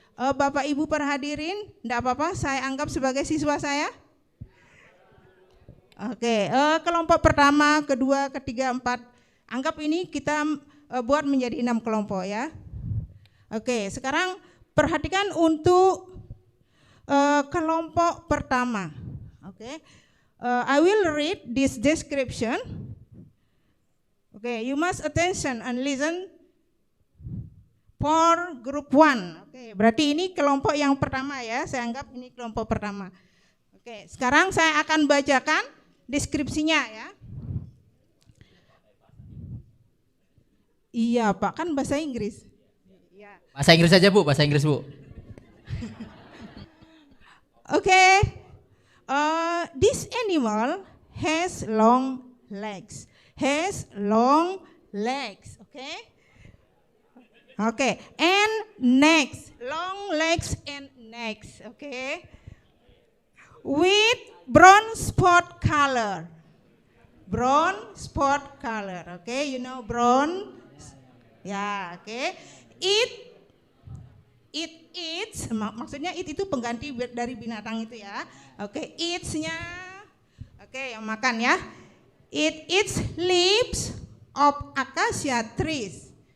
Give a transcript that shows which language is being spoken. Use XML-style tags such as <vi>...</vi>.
<id>Bapak Ibu perhadirin, enggak apa-apa saya anggap sebagai siswa saya? Oke, kelompok pertama, kedua, ketiga, 4. Anggap ini kita buat menjadi 6 kelompok ya. Oke, sekarang perhatikan untuk kelompok pertama.</id> <en>Oke, I will read this description. Okay, you must attention and listen for group 1.</en> <id>Oke, berarti ini kelompok yang pertama ya. Saya anggap ini kelompok pertama. Oke, sekarang saya akan bacakan deskripsinya ya. Iya Pak, kan bahasa Inggris. Ya. Bahasa Inggris aja Bu, bahasa Inggris Bu.</id> <en>Okay. This animal has long legs. Has long legs. Okay. Okay. And necks. Long legs and necks. Okay. With brown spot color. Brown spot color. Okay. You know brown. Ya. Okay. It eats,</en> <id>maksudnya it itu pengganti dari binatang itu ya. Oke, eats-nya, oke, yang makan ya.</id> <en>It eats leaves of acacia trees.</en>